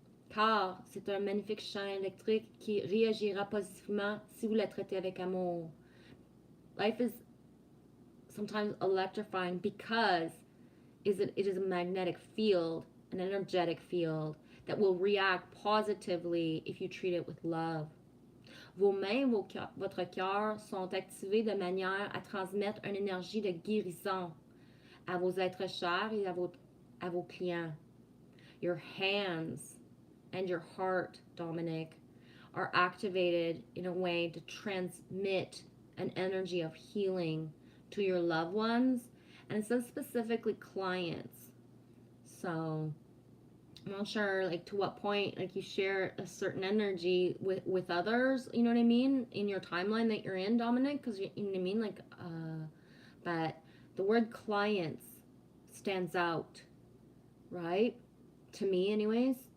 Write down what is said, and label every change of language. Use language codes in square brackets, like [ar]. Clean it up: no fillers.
[fr] Car c'est un magnifique champ électrique qui réagira positivement si vous la traitez avec amour. [en] Life is sometimes electrifying because it is a magnetic field, an energetic field that will react positively if you treat it with love. [fr] Vos mains, votre cœur sont activés de manière à transmettre une énergie de guérison à vos êtres chers et à vos clients. [en] Your hands and your heart, Dominic, are activated in a way to transmit an energy of healing to your loved ones, and it says specifically clients. So I'm not sure like to what point like you share a certain energy with others, you know what I mean, in your timeline that you're in, Dominic, because you know what I mean, like but the word clients stands out, right, to me anyways.